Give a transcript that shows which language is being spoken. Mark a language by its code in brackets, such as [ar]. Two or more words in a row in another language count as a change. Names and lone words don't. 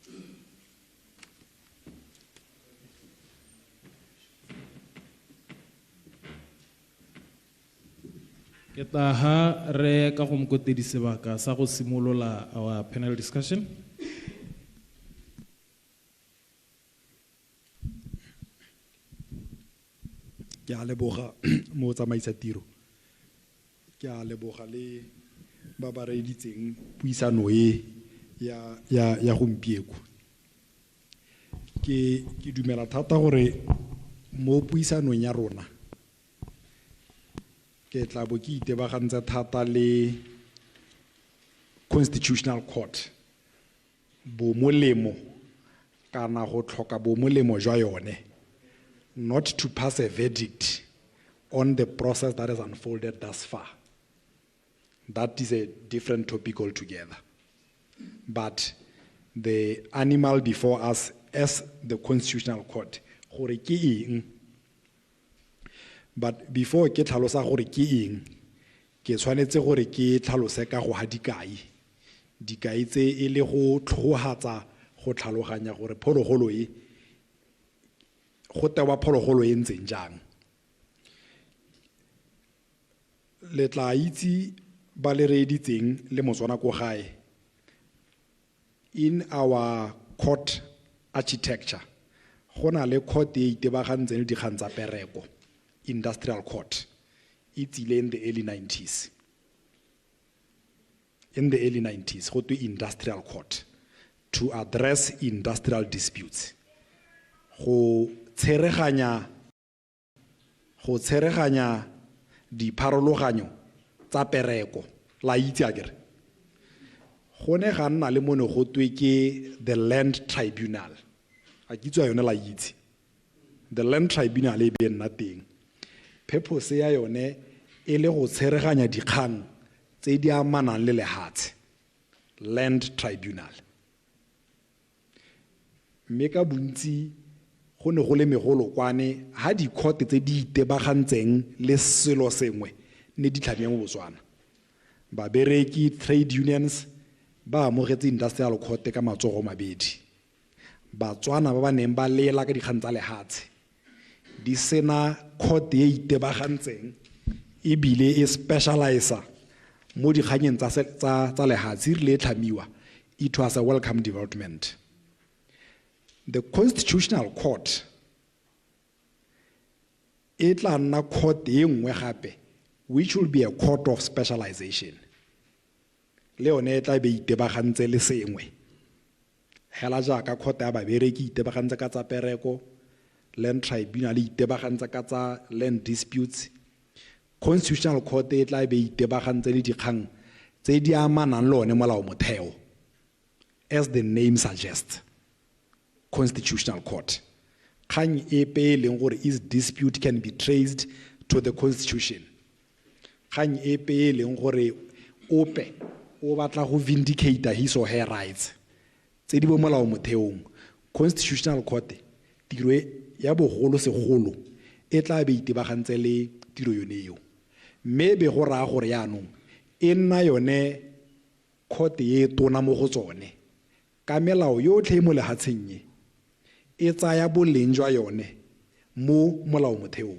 [tn] Ke ta ha re ka go Mokotedi sebaka sa go simolola [en] our panel discussion. [tn] Ke a leboga mo tsamaisa tiro ke a leboga le ba ba reeditseng puisano e ya gompieko. Ke dumela thata gore mo puisanong ya rona ke tla bo ke itebagantse thata le Constitutional Court bo molemo kana go tlhoka bo molemo jwa yone, [en] not to pass a verdict on the process that has unfolded thus far. That is a different topic altogether. But the animal before us as the Constitutional Court, [tn] gore ke eng. [en] But before [tn] ke tlhalosa gore ke eng, ke tshwanetse gore ke tlhalose ka go ha dikai tse e le go tlhogatsa go tlhaloganya gore phologolo e go tewa phologolo e ntseng jang. Le tla itse ba le reeditseng le Botswana ko gae, [en] in our court architecture [tn] go na le court e itebagantseng le dikgang tsa pereko, [en] industrial court. It's in the early 90s. In the early 90s, go to industrial court to address industrial disputes. [tn] Go tsereganya di pharologanyo tsa pereko la itse akere. Go ne ga nna le mone go twe ke [en] the land tribunal. [tn] A kitso yone la itse. [en] The land tribunal [tn] e be nna teng. Purpose ya yone e le go tsereganya dikgang tse di amanang le lehatshe, [en] land tribunal. [tn] Mme ka bontsi go ne go le megolo kwane ha di court tse di itebagantseng le selo sengwe ne di tlhamile mo Botswana. Babereki, [en] trade unions [tn] ba amogetse [en] industrial court [tn] ka matsogo mabedi. Batswana ba ba neng ba lela ka dikgang tsa lehatshe di sena court e itebagantseng ebile e specializer mo dikganyeng tsa lehatshe rile tlhamiwa. [en] It was a welcome development. [tn] The Constitutional Court e tla nna court e nngwe gape [en] which will be a court of specialization. [tn] Le yone e tla be itebagantse le sengwe. Hela jaaka court ya babereki itebagantse ka tsa pereko, [en] land tribunal [tn] itebagantse ka tsa [en] land disputes. [tn] Constitutional Court e tla be itebagantse le dikgang tse di amanang le one molao motheo, [en] as the name suggests. Constitutional Court. [tn] Kgang e pe leng gore [en] is dispute can be traced to the Constitution. [tn] Kgang e pe leng gore ope o batla go [en] vindicate his or her rights [tn] tse di bo molao motheong. Constitutional Court tiro ya bogolo segolo e tla be itebagantse le tiro yone eo. Mme be go raya gore yaanong e nna yone court e tona mo go tsone ka melao yotlhe mo lehatsheng e e tsaya boleng jwa yone mo molao motheong.